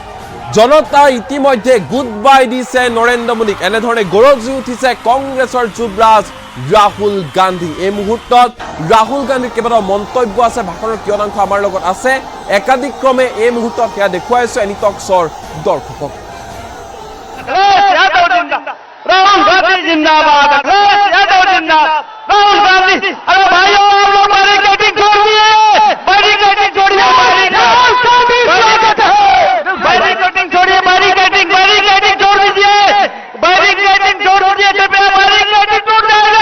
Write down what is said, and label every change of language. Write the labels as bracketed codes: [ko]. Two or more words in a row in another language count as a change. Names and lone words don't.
[as] জনতা ইতিমধ্যে [en] good bye [as] দিছে নৰেন্দ্ৰ মোদীক। এনেধৰণে গৰজি উঠিছে কংগ্ৰেছৰ যুৱৰাজ ৰাহুল গান্ধী। এই মুহূৰ্তত ৰাহুল গান্ধীৰ কেইবাটাও মন্তব্য আছে, ভাষণৰ কিয়দাংশ আমাৰ লগত আছে। একাধিক্ৰমে এই মুহূৰ্তত সেয়া দেখুৱাইছো এনিটক্সৰ দৰ্শকক। [hi] राहुल गांधी जिंदाबाद, यादव जिंदाबाद, राहुल गांधी। अरे भाइयों, आप लोग बैरिकेडिंग छोड़िए, बैरिकेडिंग छोड़िए, बैरिकेडिंग छोड़िए, बैरिकेडिंग छोड़ दीजिए, बैरिकेडिंग छोड़ दीजिए, कृपया बैरिकेडिंग टूट जाएगा।